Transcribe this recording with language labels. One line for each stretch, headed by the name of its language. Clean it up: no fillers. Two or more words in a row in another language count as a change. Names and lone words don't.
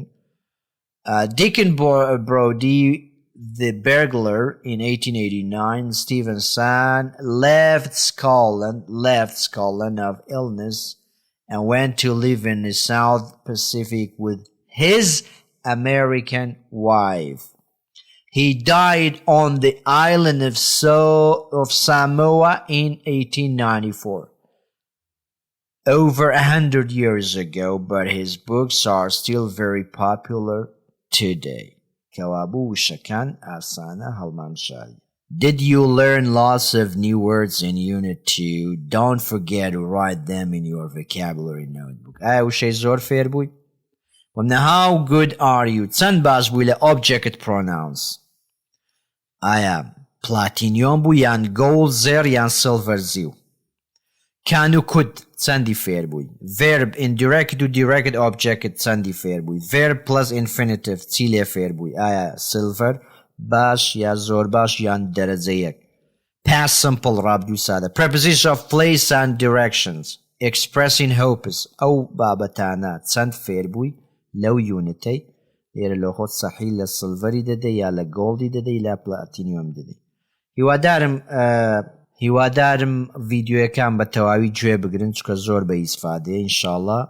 English: Dickon Brody the burglar in 1889, Stevenson left Scotland of illness and went to live in the South Pacific with his American wife. He died on the island of Samoa in 1894. Over 100 years ago, but his books are still very popular today.
Central Kurdish: کەوابوو وشەکان ئاسانە هەڵمامشایی.
English: Did you learn lots of new words in Unit 2? Don't forget to write them in your vocabulary notebook.
Central Kurdish: وشي زور فير بوي. ومن
English: how good are you?
Central Kurdish: چەند باش بووی لە
English: object pronouns.
Central Kurdish: ئایا پلاتینیۆم بوو یان gold زێر یان silver زیو. can و could چەندی فێر بووی.
English: verb indirect
Central Kurdish: و
English: direct object
Central Kurdish: چەندی فێر بووی.
English: verb plus infinitive
Central Kurdish: چی لێ فێر بووی. ئایا silver باش یا زۆر باش یان دەرەجە یەک.
English: past simple
Central Kurdish: ڕابردوو سادە.
English: preposition of place and directions. expressing hopes
Central Kurdish: ئەو بابەتانە چەند فێر بووی لەو یونتەی. لێرە لە خۆت سەحی لە سلڤەری دەدەی یا لە گۆڵدی دەدەی لا پلاتینیۆم دەدەی. هیوادارم ڤیدیۆیەکان بە تەواوی گوێ بگرن چکە زۆر بە ئیسفادەیە.